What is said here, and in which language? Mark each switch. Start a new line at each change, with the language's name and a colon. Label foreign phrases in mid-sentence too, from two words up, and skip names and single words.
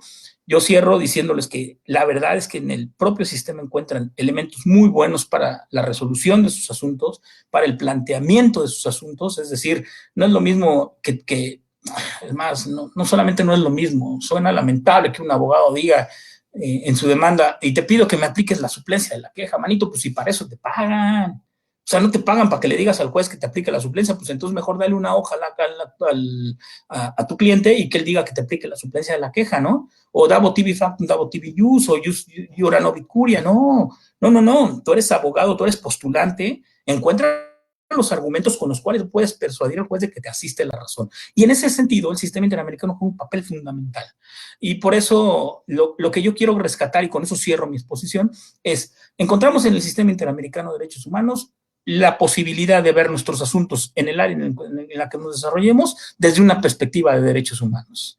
Spanish: Yo cierro diciéndoles que la verdad es que en el propio sistema encuentran elementos muy buenos para la resolución de sus asuntos, para el planteamiento de sus asuntos, es decir, no es lo mismo que es más, no solamente no es lo mismo, suena lamentable que un abogado diga en su demanda, y te pido que me apliques la suplencia de la queja, manito, pues si para eso te pagan. O sea, no te pagan para que le digas al juez que te aplique la suplencia, pues entonces mejor dale una hoja a tu cliente y que él diga que te aplique la suplencia de la queja, ¿no?
Latin: O dabo tibi factum, dabo tibi jus, o jus iura no vicuria,
Spanish: no, tú eres abogado, tú eres postulante, encuentra los argumentos con los cuales puedes persuadir al juez de que te asiste la razón. Y en ese sentido, el sistema interamericano juega un papel fundamental. Y por eso, lo que yo quiero rescatar, y con eso cierro mi exposición, es, encontramos en el sistema interamericano de derechos humanos la posibilidad de ver nuestros asuntos en el área en la que nos desarrollemos desde una perspectiva de derechos humanos.